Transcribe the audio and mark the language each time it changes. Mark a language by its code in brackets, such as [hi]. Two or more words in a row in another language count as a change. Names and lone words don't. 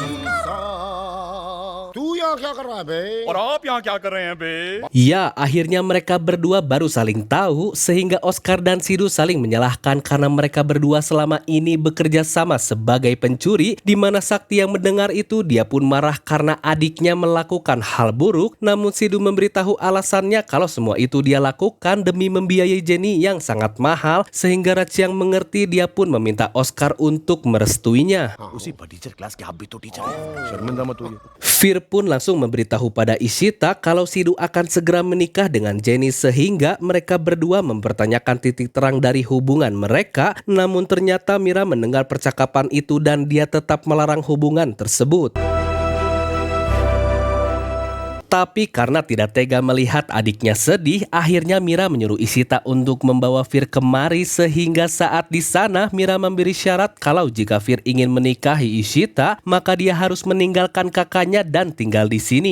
[id] Ya, akhirnya mereka berdua baru saling tahu sehingga Oscar dan Sidhu saling menyalahkan karena mereka berdua selama ini bekerja sama sebagai pencuri, di mana Sakti yang mendengar itu dia pun marah karena adiknya melakukan hal buruk. Namun Sidhu memberitahu alasannya kalau semua itu dia lakukan demi membiayai Jenny yang sangat mahal, sehingga Raj yang mengerti, dia pun meminta Oscar untuk merestuinya. [hi] उसी पर [en] teacher class [hi] के आप भी तो टीचर है. शर्मिंदा मत होइए. [id] Fir pun langsung memberitahu pada Ishita kalau Sidhu akan segera menikah dengan Jenny, sehingga mereka berdua mempertanyakan titik terang dari hubungan mereka. Namun ternyata Mira mendengar percakapan itu dan dia tetap melarang hubungan tersebut. Tapi karena tidak tega melihat adiknya sedih, akhirnya Mira menyuruh Ishita untuk membawa Fir kemari, sehingga saat di sana Mira memberi syarat kalau jika Fir ingin menikahi Ishita, maka dia harus meninggalkan kakaknya dan tinggal di sini.